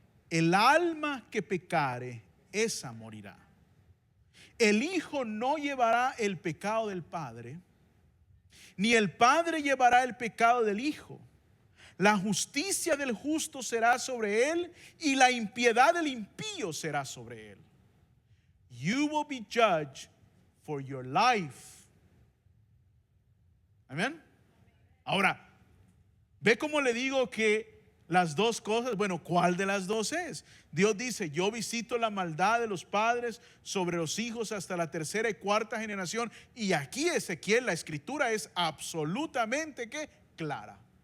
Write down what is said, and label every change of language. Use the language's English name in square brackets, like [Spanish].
[Spanish] El alma que pecare, esa morirá. El hijo no llevará el pecado del padre, ni el padre llevará el pecado del hijo. La justicia del justo será sobre él, y la impiedad del impío será sobre él. [English] You will be judged for your life. [Spanish] Amén. Ahora, ve cómo le digo que las dos cosas, bueno, ¿cuál de las dos es? Dios dice: yo visito la maldad de los padres sobre los hijos hasta la tercera y cuarta generación. Y aquí Ezequiel, la escritura es absolutamente ¿qué? Clara.